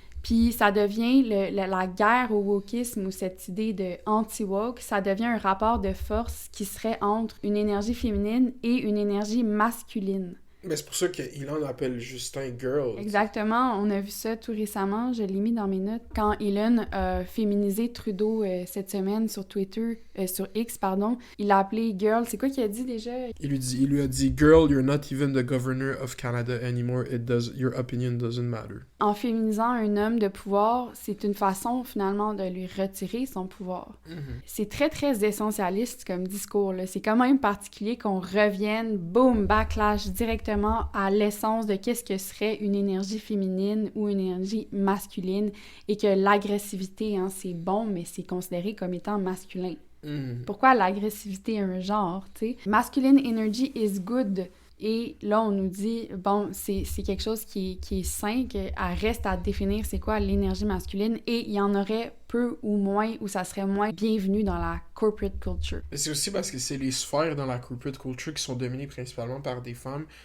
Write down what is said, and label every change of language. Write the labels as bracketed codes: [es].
[fr] Puis ça devient la guerre au wokisme ou cette idée de anti-woke, ça devient un rapport de force qui serait entre une énergie féminine et une énergie masculine. Mais c'est pour ça qu'Elon appelle Justin girl. Exactement, on a vu ça tout récemment, je l'ai mis dans mes notes. Quand Elon a féminisé Trudeau cette semaine sur Twitter, sur X, pardon, il l'a appelé girl. C'est quoi qu'il a dit déjà? Il lui a dit [en] « Girl, you're not even the governor of Canada anymore. Your opinion doesn't matter. » [fr] En féminisant un homme de pouvoir, c'est une façon finalement de lui retirer son pouvoir. Mm-hmm. C'est très, très essentialiste comme discours, là. C'est quand même particulier qu'on revienne, boom, backlash, directement à l'essence de qu'est-ce que serait une énergie féminine ou une énergie masculine et que l'agressivité, hein, c'est bon, mais c'est considéré comme étant masculin. Mm. Pourquoi l'agressivité est un genre, tu sais? [en] Masculine energy is good. [fr] Et là, on nous dit, bon, c'est quelque chose qui est sain, qu'elle reste à définir c'est quoi l'énergie masculine, et il y en aurait peu ou moins, ou ça serait moins bienvenu dans la corporate culture. Mais c'est aussi parce que c'est les sphères dans la corporate culture qui sont dominées principalement par des femmes.